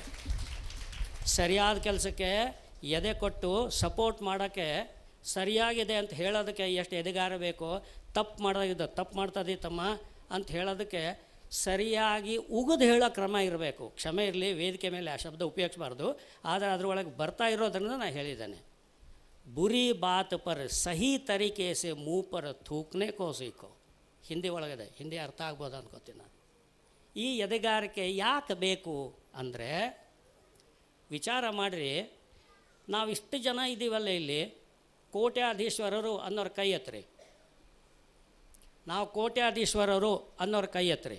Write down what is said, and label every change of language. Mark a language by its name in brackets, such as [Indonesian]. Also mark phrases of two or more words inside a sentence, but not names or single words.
[Kannada] ಸರಿಯಾದ ಕೆಲಸಕ್ಕೆ ಎದೆ ಕೊಟ್ಟು ಸಪೋರ್ಟ್ ಮಾಡೋಕ್ಕೆ, ಸರಿಯಾಗಿದೆ ಅಂತ ಹೇಳೋದಕ್ಕೆ ಎಷ್ಟು ಎದೆಗಾರ ಬೇಕೋ, ತಪ್ಪು ಮಾಡೋದು ತಪ್ಪು ಮಾಡ್ತದೆ ತಮ್ಮ ಅಂತ ಹೇಳೋದಕ್ಕೆ ಸರಿಯಾಗಿ ಉಗಿದು ಹೇಳೋ ಕ್ರಮ ಇರಬೇಕು. ಕ್ಷಮೆ ಇರಲಿ, ವೇದಿಕೆ ಮೇಲೆ ಆ ಶಬ್ದ ಉಪಯೋಗಿಸಬಾರ್ದು. ಆದರೆ ಅದರೊಳಗೆ ಬರ್ತಾ ಇರೋದ್ರಿಂದ ನಾನು ಹೇಳಿದ್ದೇನೆ. [Hindi] बुरी बात पर सही तरीके से ಮುँह पर थूकने को सीखो. [Kannada] ಹಿಂದಿ ಒಳಗಿದೆ, ಹಿಂದಿ ಅರ್ಥ ಆಗ್ಬೋದು ಅನ್ಕೋತೀನಿ ನಾನು. ಈ ಎದೆಗಾರಿಕೆ ಯಾಕೆ ಬೇಕು ಅಂದರೆ, ವಿಚಾರ ಮಾಡಿರಿ, ನಾವು ಇಷ್ಟು ಜನ ಇದ್ದೀವಲ್ಲ ಇಲ್ಲಿ, ಕೋಟ್ಯಾಧೀಶ್ವರರು ಅನ್ನೋರು ಕೈ ಎತ್ತರಿ. ನಾವು ಕೋಟ್ಯಾಧೀಶ್ವರರು ಅನ್ನೋರು ಕೈ ಎತ್ತರಿ.